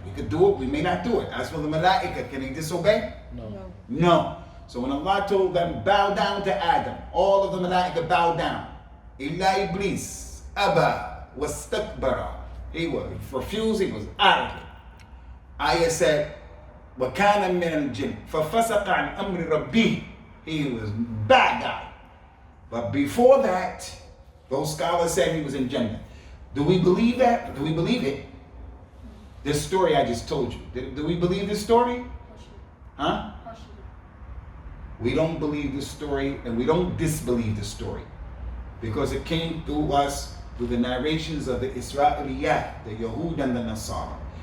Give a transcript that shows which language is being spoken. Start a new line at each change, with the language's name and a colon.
English: He could do it, we may not do it. As for the Malaika, can he disobey? No. So when Allah told them, bow down to Adam, all of the Malaika bowed down.
Arabic: Illa Iblis, Aba, wastakbara.
English: He was refused, he was arrogant. Ayah said,
Arabic: وَكَانَ مِنَ الْجِنِّ فَفَسَقَ عَنْ أَمْرِ رَبِّهِ.
English: He was bad guy. But before that, those scholars said he was in Jannah. Do we believe that? Do we believe it? This story I just told you. Do we believe this story? Huh? We don't believe this story, and we don't disbelieve the story, because it came through us through the narrations of the Israeliyat, the Yahud and the Nasara.